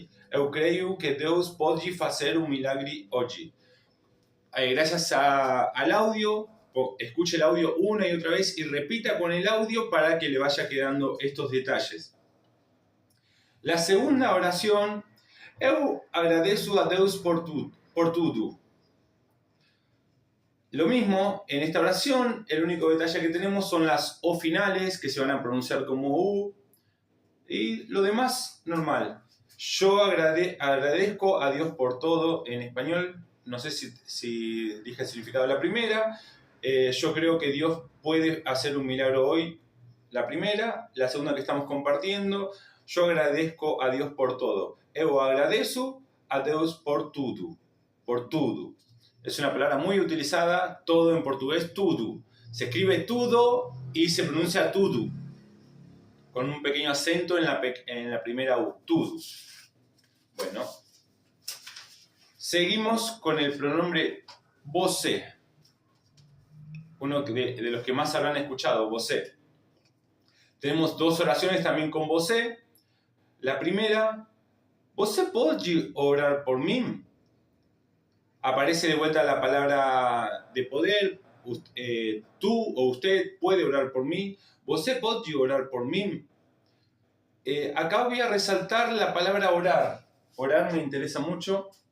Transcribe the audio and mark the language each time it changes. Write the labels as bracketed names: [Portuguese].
[Portuguese] Eu creio que Deus pode fazer milagre hoje. [Spanish] Gracias al audio, escuche el audio una y otra vez y repita con el audio para que le vaya quedando estos detalles. La segunda oración, [Portuguese] eu agradeço a Deus por tudo. [Spanish] Lo mismo, en esta oración, el único detalle que tenemos son las O finales, que se van a pronunciar como U, y lo demás, normal. Yo agradezco a Dios por todo en español. No sé si dije el significado de la primera. Yo creo que Dios puede hacer un milagro hoy. La primera. La segunda que estamos compartiendo. Yo agradezco a Dios por todo. [Portuguese] Eu agradeço a Deus por tudo. Por tudo. [Spanish] Es una palabra muy utilizada, todo en portugués, tudo. Se escribe tudo y se pronuncia tudo, con un pequeño acento en la primera U, tudo. Bueno, seguimos con el pronombre você. Uno de los que más habrán escuchado, você. Tenemos dos oraciones también con você. La primera, [Portuguese] você pode orar por mí. [Spanish] Aparece de vuelta la palabra de poder. Tú o usted puede orar por mí. [Portuguese] Você pode orar por mí. [Spanish] Acá voy a resaltar la palabra orar. Orar me interesa mucho.